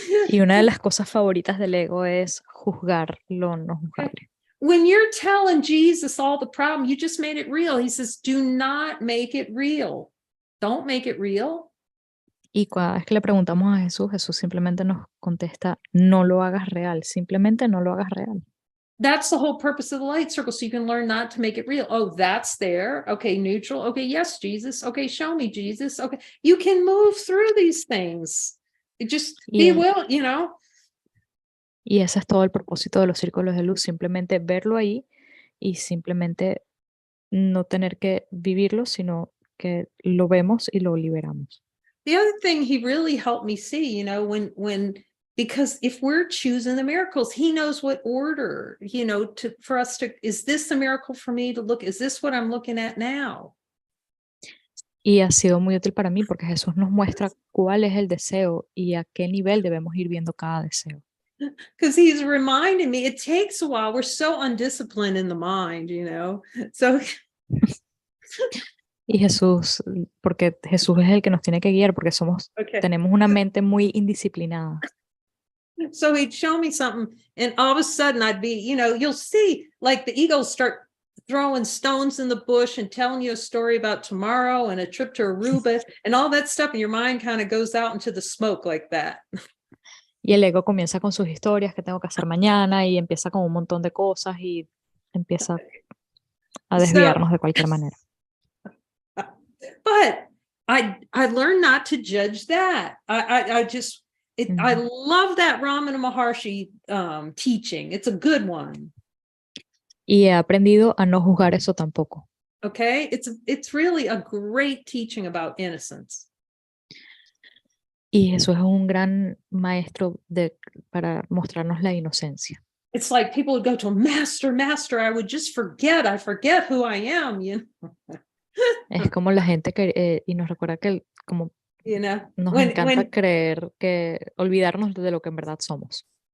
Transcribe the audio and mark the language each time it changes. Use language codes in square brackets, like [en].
[es] Y una de las cosas favoritas del ego es juzgar lo no juzgable. [en] When you're telling Jesus all the problem, you just made it real. He says, do not make it real. Don't make it real. [es] Y cada vez que le preguntamos a Jesús, Jesús simplemente nos contesta, no lo hagas real, simplemente no lo hagas real. [en] That's the whole purpose of the light circle, so you can learn not to make it real. Oh, that's there. Okay, neutral. Okay, yes, Jesus. Okay, show me, Jesus. Okay, you can move through these things. Just be will, you know. [es] Y ese es todo el propósito de los círculos de luz, simplemente verlo ahí y simplemente no tener que vivirlo, sino que lo vemos y lo liberamos. [en] The other thing he really helped me see, you know, because if we're choosing the miracles, he knows what order, you know, for us to, is this a miracle for me to look? Is this what I'm looking at now? [es] Y ha sido muy útil para mí porque Jesús nos muestra cuál es el deseo y a qué nivel debemos ir viendo cada deseo. [en] Because he's reminding me, it takes a while. We're so undisciplined in the mind, you know. So [es] y Jesús, porque Jesús es el que nos tiene que guiar, porque tenemos una mente muy indisciplinada. [en] So he'd show me something, and all of a sudden I'd be, you know, you'll see like the ego start throwing stones in the bush and telling you a story about tomorrow and a trip to Aruba and all that stuff, and your mind kind of goes out into the smoke like that. [es] Y el ego comienza con sus historias que tengo que hacer mañana y empieza con un montón de cosas y empieza a desviarnos de cualquier manera. [en] But I learned not to judge that. I just I love that Ramana Maharshi teaching. It's a good one. [es] Y he aprendido a no juzgar eso tampoco. [en] Okay, it's really a great teaching about innocence. [es] Y eso es un gran maestro para mostrarnos la inocencia. [en] It's like people would go to master, I would just I forget who I am, you know. [es] Es como la gente que y nos recuerda que como [en] you know, [es] nos encanta creer que olvidarnos de lo que en verdad somos.